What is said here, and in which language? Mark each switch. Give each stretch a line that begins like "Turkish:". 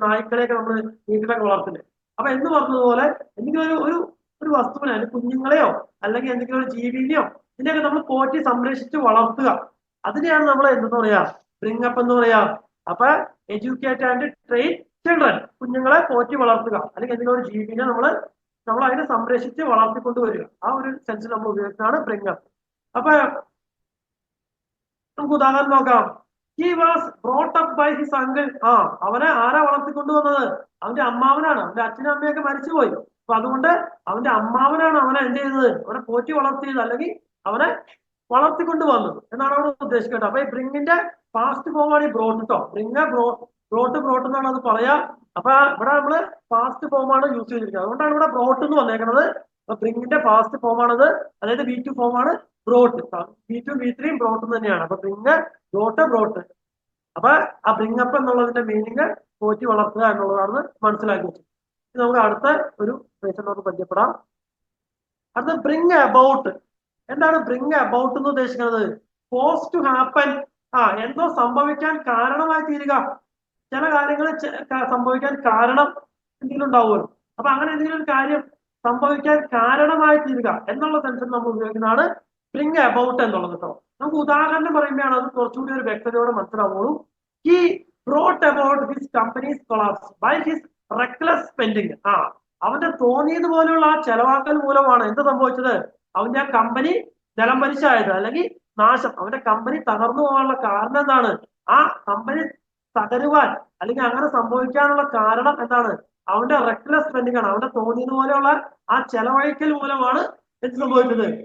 Malayalam: നായ്ക്കളെയൊക്കെ നമ്മൾ വീട്ടിലൊക്കെ വളർത്തില്ലേ? അപ്പൊ എന്ന് പറഞ്ഞതുപോലെ എന്തെങ്കിലും ഒരു ഒരു വസ്തുവിനെ അല്ലെങ്കിൽ കുഞ്ഞുങ്ങളെയോ അല്ലെങ്കിൽ എന്തെങ്കിലും ഒരു ജീവിനെയോ ഇതിനെയൊക്കെ നമ്മൾ പോറ്റി സംരക്ഷിച്ച് വളർത്തുക, അതിനെയാണ് നമ്മൾ എന്തെന്ന് പറയാ? ബ്രിങ് അപ്പ് എന്ന് പറയാ. അപ്പൊ
English: educate and train children,
Malayalam: കുഞ്ഞുങ്ങളെ പോറ്റി വളർത്തുക അല്ലെങ്കിൽ എന്തെങ്കിലും ഒരു ജീവിനെ നമ്മൾ അതിനെ സംരക്ഷിച്ച് വളർത്തിക്കൊണ്ടുവരിക, ആ ഒരു സെൻസിൽ നമ്മൾ ഉപയോഗിക്കുന്നതാണ് ബ്രിങ് അപ്പ്. അപ്പൊ നമുക്ക് ഉദാഹരണം നോക്കാം.
English: He was brought up by his uncle.
Malayalam: അവനെ ആരാ വളർത്തിക്കൊണ്ടുവന്നത്? അവന്റെ അമ്മാവനാണ്. അവന്റെ അച്ഛനും അമ്മയൊക്കെ മരിച്ചുപോയി. അപ്പൊ അതുകൊണ്ട് അവന്റെ അമ്മാവനാണ് അവനെ എന്ത് ചെയ്തത്? അവനെ പോറ്റി വളർത്തിയത് അല്ലെങ്കിൽ അവനെ വളർത്തിക്കൊണ്ട് വന്നത് എന്നാണ് അവിടെ ഉദ്ദേശിക്കുന്നത്. അപ്പൊ ഈ ബ്രിങ്ങിന്റെ പാസ്റ്റ് ഫോമാണ് ഈ ബ്രോട്ട് കേട്ടോ. ബ്രിങ് ബ്രോട്ട് എന്നാണ് അത് പറയാ. അപ്പൊ ഇവിടെ നമ്മള് പാസ്റ്റ് ഫോമാണ് യൂസ് ചെയ്തിരിക്കുന്നത്, അതുകൊണ്ടാണ് ഇവിടെ ബ്രോട്ട് എന്ന് വന്നേക്കുന്നത്. അപ്പൊ ബ്രിങ്ങിന്റെ പാസ്റ്റ് ഫോമാണത്, അതായത് V2 ഫോമാണ് ബ്രോട്ട്. V2 V3 ബ്രോട്ട് തന്നെയാണ്. അപ്പൊ ബ്രിങ് ബ്രോട്ട്. അപ്പൊ ആ ബ്രിങ് അപ്പ് എന്നുള്ളതിന്റെ മീനിങ് പോറ്റി വളർത്തുക എന്നുള്ളതാണ് മനസ്സിലാക്കി വെച്ചത്. നമുക്ക് അടുത്ത ഒരു ഫ്രേസ് നമുക്ക് പരിചയപ്പെടാം. അടുത്ത ബ്രിങ് അബൌട്ട്. എന്താണ് ബ്രിങ് അബൌട്ട് എന്ന് ഉദ്ദേശിക്കുന്നത്?
English: Cause to happen.
Malayalam: എന്തോ സംഭവിക്കാൻ കാരണമായി തീരുക. ചില കാര്യങ്ങൾ സംഭവിക്കാൻ കാരണം എന്തെങ്കിലും ഉണ്ടാവുമല്ലോ. അപ്പൊ അങ്ങനെ എന്തെങ്കിലും ഒരു കാര്യം സംഭവിക്കാൻ കാരണമായി തീരുക എന്നുള്ള സെൻസിൽ നമ്മൾ ഉപയോഗിക്കുന്നതാണ് ബ്രിങ് അബൌട്ട് എന്നുള്ളത് കേട്ടോ. നമുക്ക് ഉദാഹരണം പറയുമ്പോഴാണ് അത് കുറച്ചുകൂടി ഒരു വ്യക്തതയോടെ മനസ്സിലാവുള്ളൂ.
English: He brought about his company's collapse by his reckless spending.
Malayalam: അവന്റെ തോന്നിയതുപോലെയുള്ള ആ ചെലവാക്കൽ മൂലമാണ് എന്ത് സംഭവിച്ചത്? അവന്റെ ആ കമ്പനി ജലം പരിശായത് അല്ലെങ്കിൽ നാശം. അവന്റെ കമ്പനി തകർന്നു പോകാനുള്ള കാരണം എന്താണ്? ആ കമ്പനി തകരുവാൻ അല്ലെങ്കിൽ അങ്ങനെ സംഭവിക്കാനുള്ള കാരണം എന്താണ്? അവന്റെ റെക്ലെസ് സ്പെൻഡിങ് ആണ്. അവന്റെ തോന്നിയതുപോലെയുള്ള ആ ചെലവഴിക്കൽ മൂലമാണ് എന്ത് സംഭവിച്ചത്?